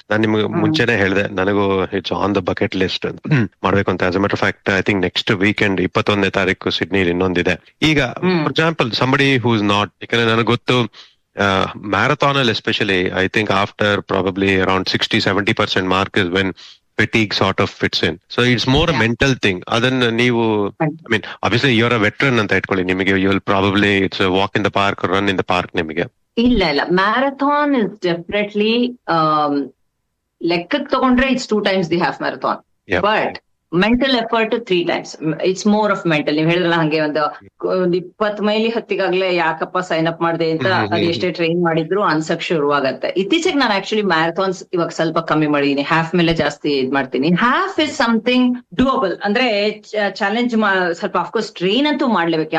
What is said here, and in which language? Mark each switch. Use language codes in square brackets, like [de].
[kn] ನಾನು ನಿಮ್ಗೆ ಮುಂಚೆನೆ ಹೇಳಿದೆ, ನನಗೂ [en] it's on the bucket list [kn] ಮಾಡ್ಬೇಕು ಅಂತ. [en] as a matter fact I think next weekend [kn] 21ನೇ ತಾರೀಕು ಸಿಡ್ನಿಲಿ ಇನ್ನೊಂದಿದೆ. [en] ಈಗ for example somebody who is not, [kn] ಯಾಕಂದ್ರೆ ನನಗೆ ಗೊತ್ತು ಮ್ಯಾರಥಾನ್ ಅಲ್ಲಿ [en] Especially I think after probably around 60-70% mark is when fatigue sort of fits in. So it's more a mental thing. [kn] Adanna neevu, [en] I mean obviously you're a veteran [kn] anta itkolli, nimage [en] you will probably it's a walk in the park or run in the park nimage. [kn] ಇಲ್ಲ [en] marathon is definitely [kn] ಲೆಕ್ಕಕ್ಕೆ ತಗೊಂಡ್ರೆ [en] it's 2 times the half marathon. But mental effort 3 times. It's more of mental. [kn] ನೀವ್ ಹೇಳಿದ್ರಲ್ಲ ಹಂಗೆ ಒಂದು 20 mile ಹತ್ತಿಗಾಗ್ಲೇ ಯಾಕಪ್ಪ sign up ಮಾಡಿದೆ ಅಂತ ಅದು ಎಷ್ಟೇ ಟ್ರೈನ್ ಮಾಡಿದ್ರು ಅನ್ಸಕ್ ಶುರುವಾಗತ್ತೆ. ಇತ್ತೀಚೆಗೆ ನಾನು ಆಕ್ಚುಲಿ ಮ್ಯಾರಥಾನ್ಸ್ ಇವಾಗ ಸ್ವಲ್ಪ ಕಮ್ಮಿ ಮಾಡಿದೀನಿ, ಹಾಫ್ ಮೇಲೆ ಜಾಸ್ತಿ ಇದ್ ಮಾಡ್ತೀನಿ. [en] Half is something doable. [kn] ಅಂದ್ರೆ ಚಾಲೆಂಜ್ ಸ್ವಲ್ಪ ಅಫ್ಕೋರ್ಸ್ ಟ್ರೈನ್ ಅಂತೂ ಮಾಡ್ಲೇಬೇಕು.